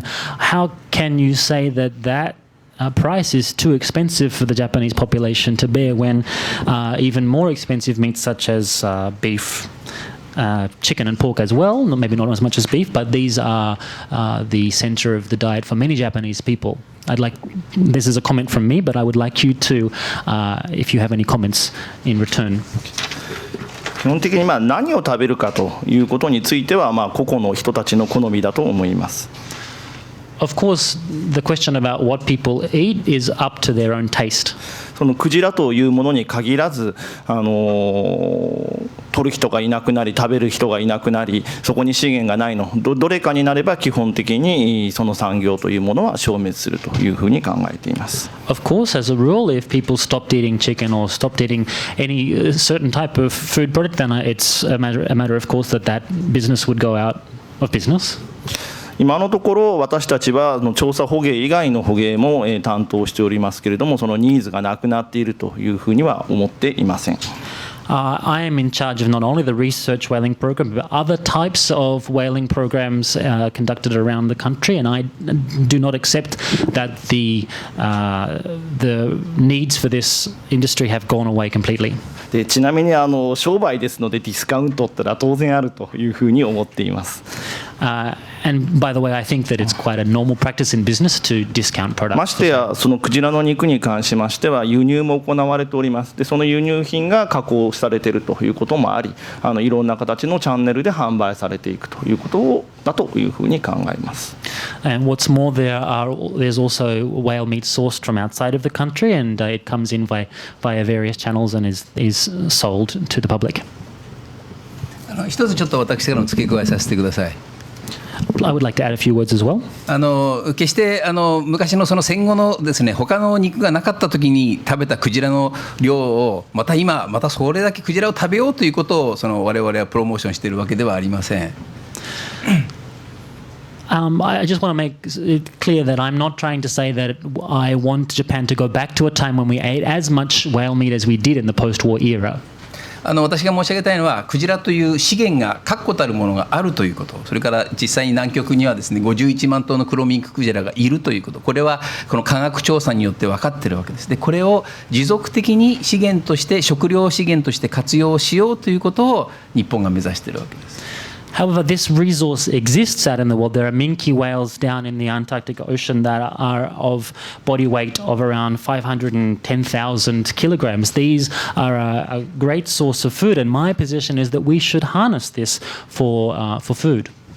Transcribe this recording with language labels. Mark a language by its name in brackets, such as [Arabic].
[English] How can you say that price is too expensive for the Japanese population to bear when even more expensive meats such as beef, chicken and pork as well, maybe not as much as beef, but these are the center of the diet for many Japanese people. This is a comment from me, but I would like you to, if you have any comments in return. [Japanese] 基本的に何を食べるかということについては個々の人たちの好みだと思います。 [English] Of course, the question about what people eat is up to their own taste. [Japanese] そのクジラというものに限らず、取る人がいなくなり食べる人がいなくなり、そこに資源がないの どれかになれば基本的にその産業というものは消滅するというふうに考えています。 [English] Of course, as a rule, if people stopped eating chicken or stopped eating any certain type of food product, then it's a matter of course that business would go out of business. [Japanese] 今のところ私たちは調査捕鯨以外の捕鯨も担当しておりますけれども、そのニーズがなくなっているというふうには思っていません。 [English] I am in charge of not only the research whaling program, but other types of whaling programs conducted around the country, and I do not accept that the needs for this industry have gone away completely. [Japanese] でちなみに商売ですのでディスカウントってのは当然あるというふうに思っています。 [English] And by the way, I think that it's quite a normal practice in business to discount products. [Japanese] ましてやそのクジラの肉に関しましては輸入も行われております。でその輸入品が加工されているということもあり、いろんな形のチャンネルで販売されていくということだというふうに考えます。 [English] And what's more, there's also whale meat sourced from outside of the country, and it comes in via various channels and is sold to the public. [Japanese] 一つちょっと私からも付け加えさせてください。 [English] I would like to add a few words as well. [Japanese] 決して昔のその戦後のですね、他の肉がなかった時に食べたクジラの量をまたそれだけクジラを食べようということを我々はプロモーションしているわけではありません。 [English] I just want to make it clear that I'm not trying to say that I want Japan to go back to a time when we ate as much whale meat as we did in the post-war era. [Japanese] 私が申し上げたいのはクジラという資源が確固たるものがあるということ、それから実際に南極にはですね51万頭の黒ミンククジラがいるということ、これはこの科学調査によって分かっているわけです。でこれを持続的に資源として食料資源として活用しようということを日本が目指しているわけです。 [English] However, this resource exists out in the world. There are minke whales down in the Antarctic Ocean that are of body weight of around 510,000 kilograms. These are a great source of food, and my position is that we should harness this for food.